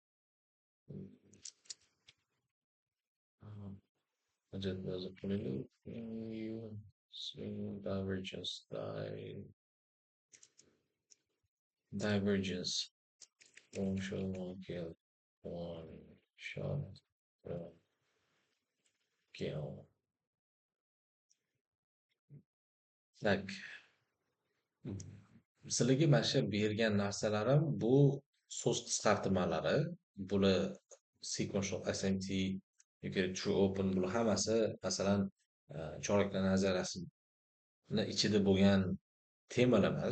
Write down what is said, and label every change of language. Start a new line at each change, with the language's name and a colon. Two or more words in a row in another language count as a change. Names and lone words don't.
English: That was a pretty you swing divergence. One shot, one kill. One shot, one kill.
Uzbek: Tak. Sizlarga mana shu bergan narsalarim bu so'z qisqartmalari. Bular
English: sequential SMT
Uzbek: yoki
English: true open
Uzbek: bular hammasi masalan choraklar nazariyasini ichida bo'lgan temalar emas.